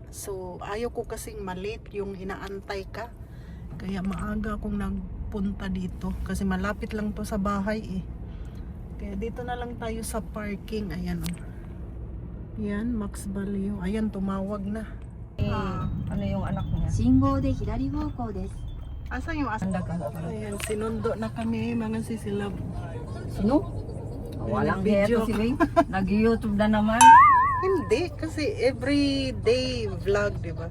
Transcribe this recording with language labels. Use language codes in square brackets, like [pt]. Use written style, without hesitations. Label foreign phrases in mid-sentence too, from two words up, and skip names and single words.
[tl] So ayaw ko kasing malate yung inaantay ka, kaya maaga akong nagpunta dito kasi malapit lang to sa bahay eh. Kaya dito na lang tayo sa parking. Ayan o. Yan, Max Value. Ayan, tumawag na. Ano yung anak niya? [ja] 信号で左方向です。 [tl] Asa yung asa? Ayan, sinundo na kami mga sisilab. Sino? Walang Video. heto si Wing. Nag-YouTube na naman. Hindi, kasi [en] everyday vlog, [tl] di ba?